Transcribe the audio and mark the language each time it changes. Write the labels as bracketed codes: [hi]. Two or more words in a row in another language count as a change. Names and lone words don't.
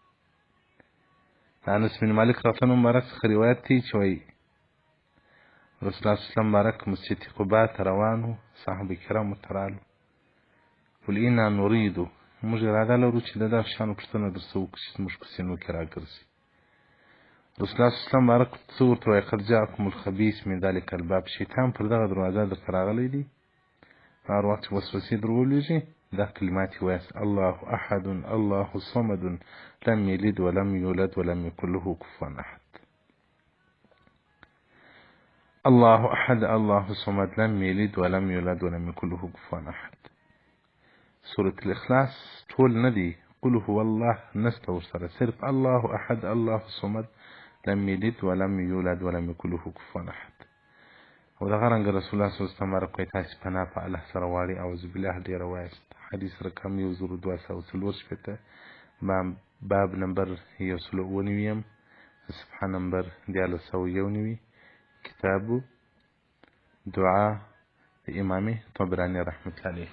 [ps] د انس بن مالک [ar] رضی الله عنه [ps] مبارک څخه روایت دی چې وایي رسول الله [ar] صلی الله علیه وسلم [ps] مبارک مسجد قباء ته روان وو، صحابه کرامو ته رالو، [ar] قل انا نریدو، [ps] موږ اراده لرو چې د دغه شیانو پوښتنه درڅه وکړو چې زموږ په سینو کې راګرځي. رسول الله [ar] صلی الله علیه وسلم [ps] مبارک څه ورته وایي [ar] قد جاءکم الخبیث من ذلک الباب، [ps] شیطان پر دغه دروازه درته راغلی دی. هر وخت چې وسوسې در ولېږي دا کلمات یې وایاست: [ar] الله احد الله صمد لم یلد ولم یولد ولم یکن له کفوا احد. الله احد الله صمد لم یلد ولم یولد ولم یکن له کفوا احد. [ps] سورة الاخلاص ټول نه دی، [ar] قل هو الله [ps] نسته ورسره، صرف [ar] الله احد الله صمد لم یلد ولم یولد ولم یکن له کفوا احد. [ps] او دغه رنګه رسول الله [ar] صلی الله علیه وسلم [ps] مبارک وایي تاسې پناه په الله سره غواړئ، [ar] اعوذ بالله [ps] ډېره وایاست. حدیث رقم 1244 باب نمبر 199 صفحه نمبر 1301 کتاب دعا د امام طبراني [ar] رحمت الله علیه.